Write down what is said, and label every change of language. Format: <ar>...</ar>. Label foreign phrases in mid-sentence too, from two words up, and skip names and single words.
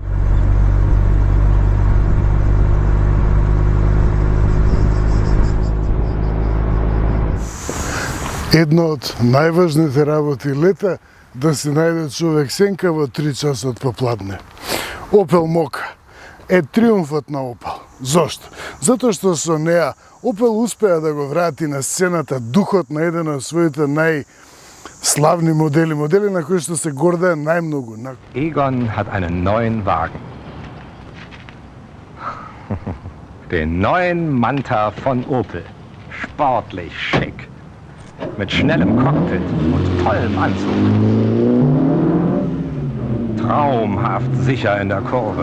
<mk>Едно од најважните работи лета да се најде човек сенка во 3 часот попладне. Opel Mokka е триумфот на Opel. Зошто? Затоа што со неа Opel успеа да го врати на сцената духот на еден од своите најславни модели, модели на кои што се гордеа најмногу.</mk> <de>Egon hat einen neuen Wagen. Den neuen Manta von Opel. Sportlich schick. Mit schnellem Cockpit und tollem Anzug. Traumhaft sicher in der Kurve.</de>